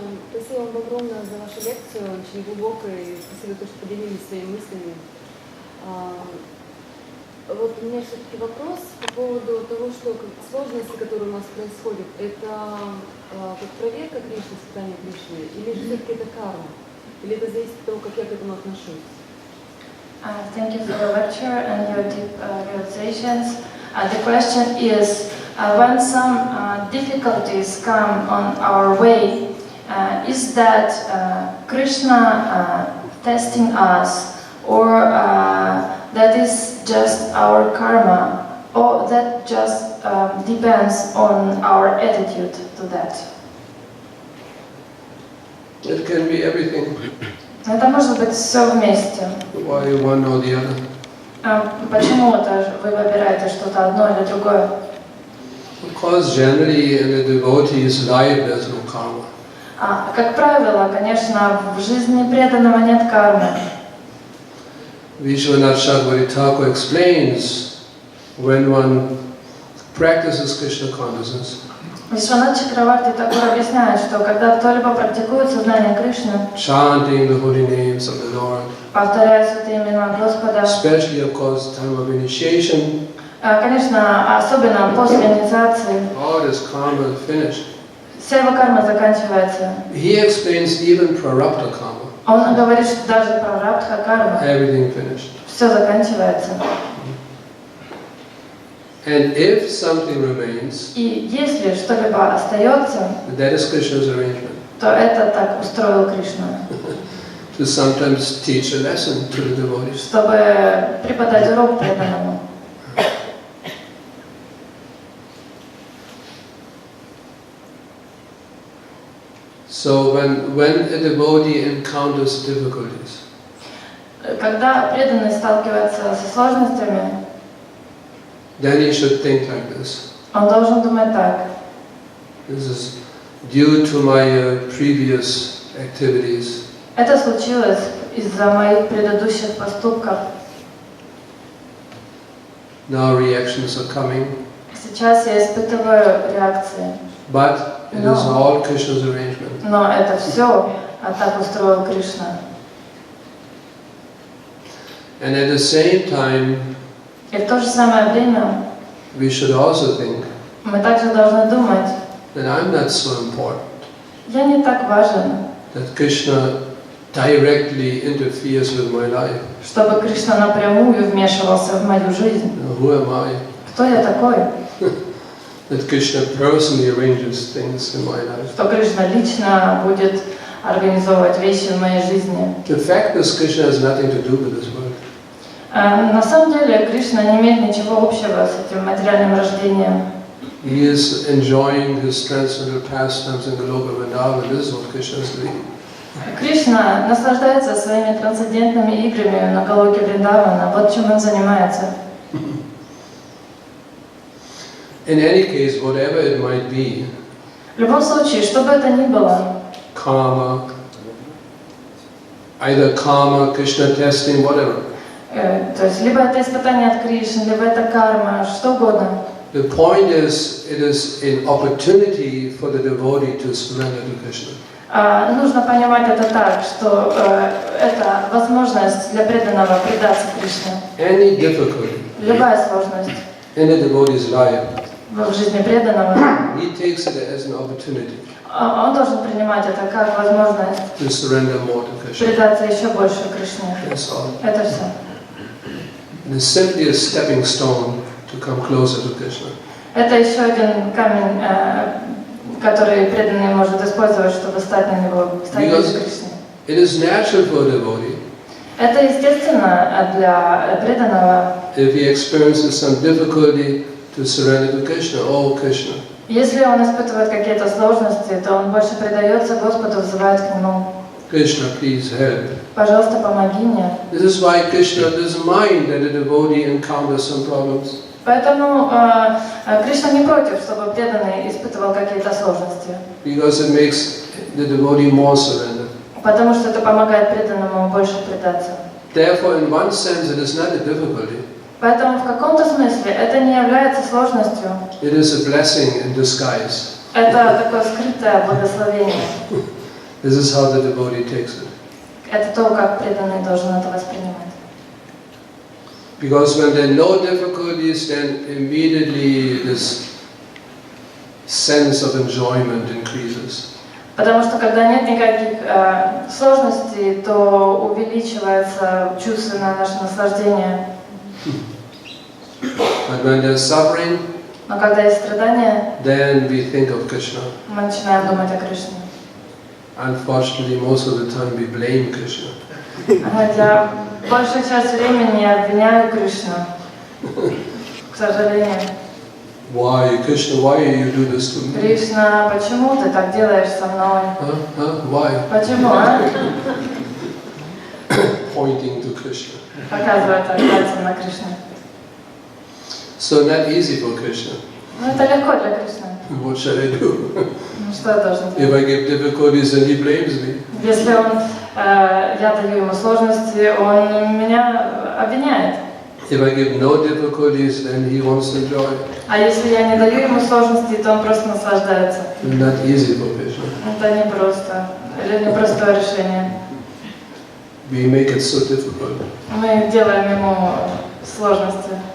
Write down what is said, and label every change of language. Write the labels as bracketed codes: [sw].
[ru] Спасибо вам огромное за вашу лекцию, очень глубокая, и спасибо, что поделились своими мыслями. Вот у меня все-таки вопрос по поводу того, что сложности, которые у нас происходят, это как проверка Кришны, испытание Кришны, или же все-таки это карма? Или это зависит от того, как я к этому отношусь? [en] Thank you for your lecture and your deep realizations. The question is, when some difficulties come on our way, is that Krishna testing us, or that is just our karma, or that just depends on our attitude to that? It can be everything. [ru] Это может быть все вместе. [en] Why one or the other? [ru] Почему это вы выбираете что-то одно или другое? [en] Because generally in a devotee's life there's no karma. [ru] Как правило, конечно, в жизни преданного нет кармы. [en] Vishwanath Chakravarti Thakur explains when one practices Krishna consciousness, [ru] Вишванат Чакраварти Такур объясняет, что когда кто-либо практикует сознание Кришны, [en] chanting the holy names of the Lord, [ru] повторяя святые имена Господа, [en] especially of course time of initiation, [ru] конечно, особенно после инициации, [en] all this karma is finished. [ru] Вся его карма заканчивается. [en] He explains even prarabdha karma. [ru] Он говорит, что даже прарабдха карма, [en] Everything finished. [ru] все заканчивается. [en] And if something remains, [ru] И если что-либо остается, [en] that is Krishna's arrangement. [ru] то это так устроил Кришна, [en] To sometimes teach a lesson to the devotees. [ru] чтобы преподать урок преданному. [en] So when a devotee encounters difficulties, [ru] Когда преданный сталкивается со сложностями, [en] then he should think like this. [ru] он должен думать так. [en] This is due to my previous activities. [ru] Это случилось из-за моих предыдущих поступков. [en] Now reactions are coming. [ru] Сейчас я испытываю реакции. [en] But it is all Krishna's arrangement. [ru] Но это все так устроил Кришна. [en] And at the same time, [ru] И в то же самое время [en] we should also think [ru] мы также должны думать, [en] that I'm not so important, [ru] я не так важен, [en] that Krishna directly interferes with my life. [ru] чтобы Кришна напрямую вмешивался в мою жизнь. [en] Who am I? [ru] Кто я такой? [en] That Krishna personally arranges things in my life. [ru] Что Кришна лично будет организовывать вещи в моей жизни. [en] The fact is, Krishna has nothing to do with this world. [ru] На самом деле Кришна не имеет ничего общего с этим материальным рождением. [en] He is enjoying his transcendental pastimes in Goloka Vrindavan. This is what Krishna is doing. [ru] Кришна наслаждается своими трансцендентными играми на Галоке Вриндавана. Вот чем он занимается. [en] In any case, whatever it might be, [ru] В любом случае, что бы это ни было, [en] karma, either karma, Krishna testing, whatever. [ru] То есть либо это испытание от Кришны, либо это карма, что угодно. [en] The point is, it is an opportunity for the devotee to surrender to Krishna. [ru] Нужно понимать это так, что это возможность для преданного предаться Кришне. [en] Any difficulty [ru] Любая сложность [en] in the devotee's life, [ru] в жизни преданного, [en] he takes it as an opportunity [ru] он должен принимать это как возможность [en] to surrender more to Krishna. [ru] предаться еще больше Кришне. [en] That's all. [ru] Это все. [en] It is simply a stepping stone to come closer to Krishna. [ru] Это еще один камень, который преданный может использовать, чтобы стать на него, стать ближе к Кришне. [en] It is natural for a devotee, [ru] Это естественно для преданного. [en] if he experiences some difficulty, to surrender to Krishna. Oh Krishna, [ru] Если он испытывает какие-то сложности, то он больше предается Господу, взывает к Нему. [en] Krishna, please help. [ru] Пожалуйста, помоги мне. [en] This is why Krishna doesn't mind that a devotee encounters some problems. [ru] Поэтому Кришна не против, чтобы преданный испытывал какие-то сложности. [en] Because it makes the devotee more surrender. [ru] Потому что это помогает преданному больше предаться. [en] Therefore, in one sense, it is not a difficulty. [ru] Поэтому в каком-то смысле это не является сложностью. [en] It is a blessing in disguise. [ru] Это такое скрытое благословение. [en] This is how the devotee takes it. [ru] Это то, как преданный должен это воспринимать. [en] Because when there are no difficulties, then immediately this sense of enjoyment increases. [ru] Потому что когда нет никаких сложностей, то увеличивается чувственное наше наслаждение. [en] But when there's suffering, [ru] Но когда есть страдания, [en] then we think of Krishna. [ru] мы начинаем думать о Кришне. [en] Unfortunately, most of the time we blame Krishna. [ru] Хотя большую часть времени я обвиняю Кришну, к сожалению. [en] Why, Krishna, why you do this to me? [ru] Кришна, почему ты так делаешь со мной? [en] Why? [ru] Почему, а? [en] Pointing to Krishna. [ru] Показывает пальцем на Кришну. [en] So not easy for Krishna. [ru] Ну это легко для Кришны. [en] What shall I do? [ru] Ну что я должен [en] If [ru] делать? [en] I give difficulties, then he blames me. [ru] Если я даю ему сложности, он меня обвиняет. [en] If I give no difficulties, then he wants to enjoy. [ru] А если я не даю ему сложностей, то он просто наслаждается. [en] Not easy for Krishna. [ru] Это не просто, или непростое решение. [en] We make it so difficult. [ru] Мы делаем ему сложности.